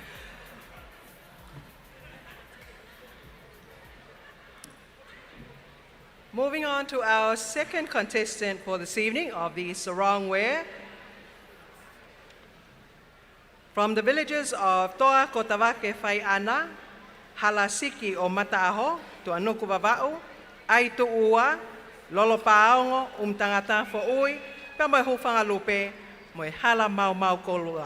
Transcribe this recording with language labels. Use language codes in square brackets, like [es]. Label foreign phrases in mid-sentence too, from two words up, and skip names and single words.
[en] Moving on to our second contestant for this evening of the Sarong wear. From the villages of Toa Kotawake Whaiana, Halasiki o Mataaho, Tuanuku Vava'u, Aitu'ua, Lolo Paongo, Tongatapu Ui, Pamai Hufangalupe, Moe Hala Mau Mau Kolua.